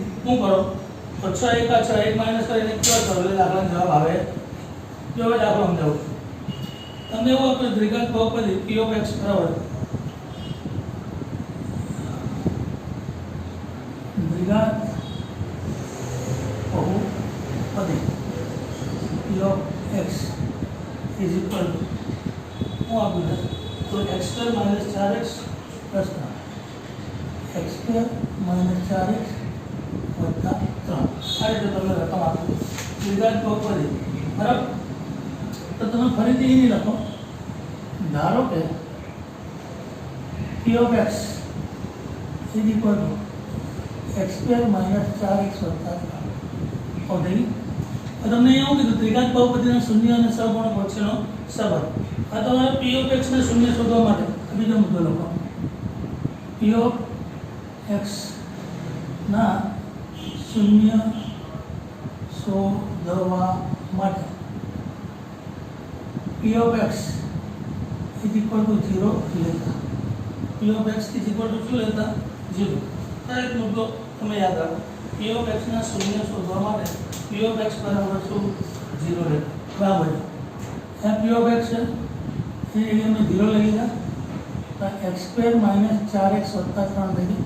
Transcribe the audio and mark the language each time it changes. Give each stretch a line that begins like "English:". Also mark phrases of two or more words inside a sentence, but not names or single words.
Gujarati: શું કરો તો 6 એકા 6 1 માઇનસ કરીને પ્લસ કરો એટલે દાખલાનો જવાબ આવે. જો હવે દાખલો સમજાવું તમને એવું આપણે દ્વિઘાત બહુપદી p(x) બરાબર દ્વિઘાત બહુપદી p(x)
English: is equal to
Gujarati: હું આપું તો x² - 4x + 3 x² - 4x વત્તા 3 આ રીતે તમને રકમ આપું દ્વિઘાત બહુપદી બરાબર. તો તમે ફરીથી અહીં લખો. ધારો કે p(x)
English: is equal to
Gujarati: x² - 4x વત્તા 3 ઓકે. તો તમને એવું કીધું ત્રિઘાત બહુપદીના શૂન્ય અને સહગુણક વચ્ચેનો સંબંધ. આ તમારે p(x) ને શૂન્ય શોધવા માટે બીજો મુદ્દો લખો. p(x) ના શૂન્ય શોધવા માટે
English: p of x is equal to 0
Gujarati: લેતા
English: p of x is equal to
Gujarati: શું લેતા 0. દરેક મુદ્દો તમે યાદ રાખો.
English: p of x
Gujarati: ના શૂન્ય શોધવા માટે
English: p of x
Gujarati: બરાબર શું 0 લેતા. બરાબર છે.
English: p of x
Gujarati: છે એ અમે 0 લઈ લીધા તો x² - 4x + 3 થઈ ગયું.